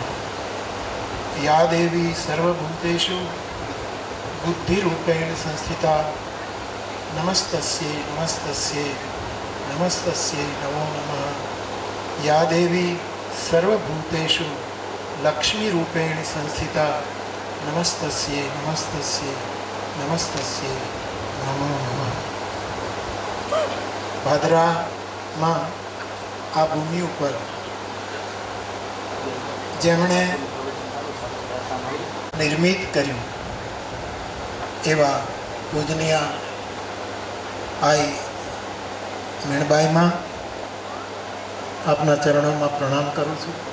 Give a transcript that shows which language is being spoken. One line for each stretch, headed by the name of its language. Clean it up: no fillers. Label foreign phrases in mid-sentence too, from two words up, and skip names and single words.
Sanskrit: या देवी सर्वभूतेषु बुद्धिरूपेण संस्थिता नमस्तस्यै नमस्तस्यै नमस्तस्यै नमो नमः। या देवी सर्वभूतेषु लक्ष्मीरूपेण संस्थिता नमस्तस्यै नमस्तस्यै नमस्तस्यै नमो नमः।
Gujarati: ભાદરામાં આ ભૂમિ ઉપર જેમણે નિર્મિત કર્યું એવા પૂજનીય આઈ મીણબાઈમાં આપના ચરણોમાં પ્રણામ કરું છું।